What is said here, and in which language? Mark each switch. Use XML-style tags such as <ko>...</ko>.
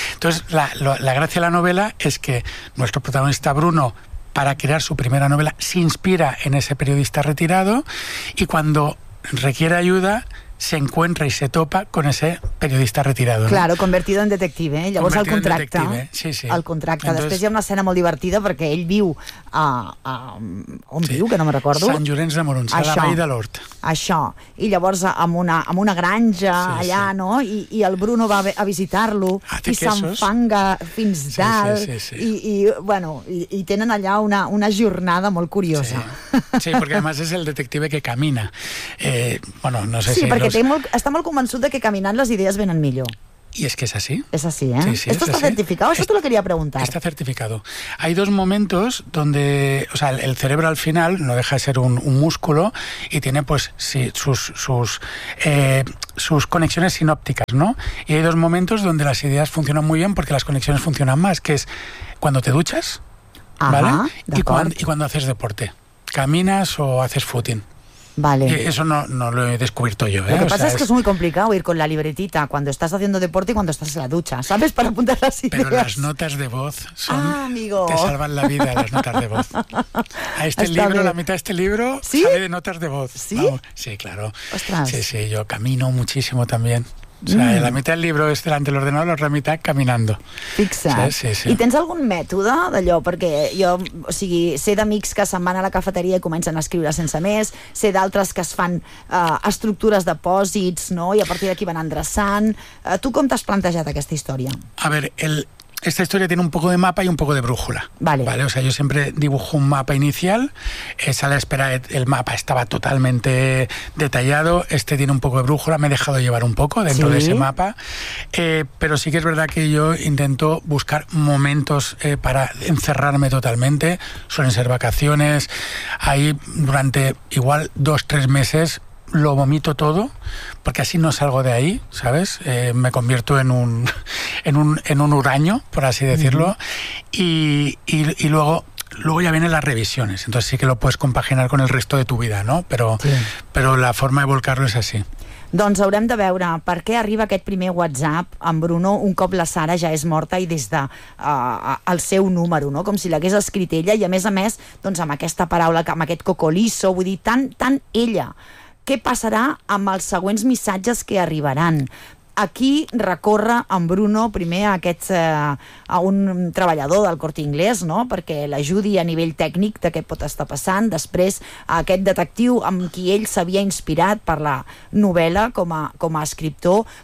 <es>Entonces, la gracia de la novela es que nuestro protagonista Bruno, para crear su primera novela, se inspira en ese periodista retirado y cuando requiere ayuda se encuentra y se topa con ese periodista retirado, ¿no? Claro, convertido en detective, ¿eh?</es> <ca>Llavors el contracta. Sí, sí. El contracta. Entonces, després hi ha una escena molt divertida perquè ell viu a on, sí, viu, que no me recordo. Sant Llorenç de Morunys, a la Vall de l'Hort. Això. I llavors amb una granja, sí, allà, sí, no? I el Bruno va a visitar-lo i s'enfanga fins dalt. Sí, sí, sí, sí. I bueno, i tenen allà una jornada molt curiosa. Sí, sí, perquè a més és el detective que camina. Bueno, no sé, sí, si perquè està molt convençut de que caminant les idees venen millor.</ca> <es>Y es que es así. Es así, ¿eh? Sí, ¿esto es está así? ¿Certificado? Eso te lo quería preguntar. Está certificado. Hay dos momentos donde, o sea, el cerebro al final no deja de ser un músculo y tiene, pues, sí, sus conexiones sinópticas, ¿no? Y hay dos momentos donde las ideas funcionan muy bien porque las conexiones funcionan más, que es cuando te duchas, ajá, ¿vale? Y cuando haces deporte. Caminas o haces footing. Vale. Eso no lo he descubierto yo, ¿eh? Lo que pasa es que es muy complicado ir con la libretita cuando estás haciendo deporte y cuando estás en la ducha, ¿sabes? Para apuntar las ideas. Pero las notas de voz son... ¡Ah, amigo! Te salvan la vida las notas de voz. A este está libro, bien. La mitad de este libro, ¿sí? Sale de notas de voz. ¿Sí? Vamos. Sí, claro. ¡Ostras! Sí, sí, yo camino muchísimo también. O sea, la mitad del libro és delante del ordenador, la otra mitad caminando.</es> <ca>Fixa. Sí, sí, sí. I tens algun mètode d'allò? Perquè jo, o sigui, sé d'amics que se'n van a la cafeteria i comencen a escriure sense més, sé d'altres que es fan estructures de pòsits, no? I a partir d'aquí van endreçant. Tu com t'has plantejat aquesta història?</ca> <es>A ver, esta historia tiene un poco de mapa y un poco de brújula. Vale. Vale. O sea, yo siempre dibujo un mapa inicial, es a la espera, el mapa estaba totalmente detallado, este tiene un poco de brújula, me he dejado llevar un poco dentro, ¿sí?, de ese mapa, pero sí que es verdad que yo intento buscar momentos para encerrarme totalmente, suelen ser vacaciones, ahí durante igual 2-3 meses lo vomito todo, porque así no salgo de ahí, ¿sabes? Me convierto en un huraño, por así decirlo, uh-huh. y luego ya vienen las revisiones, entonces sí que lo puedes compaginar con el resto de tu vida, ¿no? Pero, sí, pero la forma de volcarlo es así.</es> <ca>Doncs haurem de veure per què arriba aquest primer WhatsApp amb Bruno un cop la Sara ja és morta i des de el seu número, no? Com si l'hagués escrit ella, i a més, doncs amb aquesta paraula, amb aquest cocoliso, vull dir, tant ella. Què passarà amb els següents missatges que arribaran? Aquí recorre en Bruno primer a un treballador del Corte Inglés, no? Perquè l'ajudi a nivell tècnic de què pot estar passant. Després, a aquest detectiu amb qui ell s'havia inspirat per la novel·la com a escriptor.</ca>